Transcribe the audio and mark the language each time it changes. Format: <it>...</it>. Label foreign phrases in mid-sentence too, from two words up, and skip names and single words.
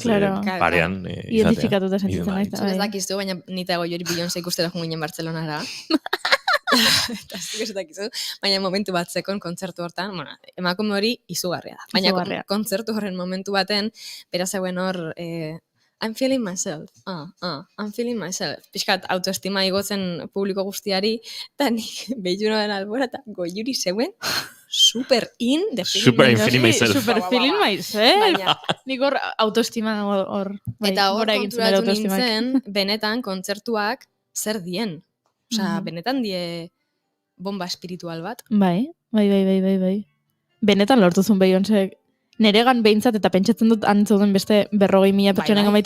<eu>Parean, identifikatuta sentitzen nahi. Ez dakizu, baina nita Goiuri Beyoncé ikustera junginen Bartzelonara. Eta ez dakizu, baina momentu bat zekon kontzertu hortan, emakume hori izugarria da. Baina kontzertu horren momentu baten, beraz zegoen hor</eu> <en>I'm feeling myself. I'm feeling myself.</en> <eu>Piskat autoestima igotzen publiko guztiari, eta nik behitu noen albora, eta goiuri zeuen,</eu> <en>super in the feeling myself. Super feeling myself.</en> <eu>Baina, Nik hor autoestima hor. eta hor gora egiten dut konturatu autoestimak. nintzen, benetan kontzertuak zer dien. Osea, benetan die</eu> <es>bomba espiritual</es> <eu>bat. Bai. Benetan lortuzun Beyoncé. Neregan behintzat eta pentsatzen dut antzauden beste 40.000 pertsonen baita,</eu>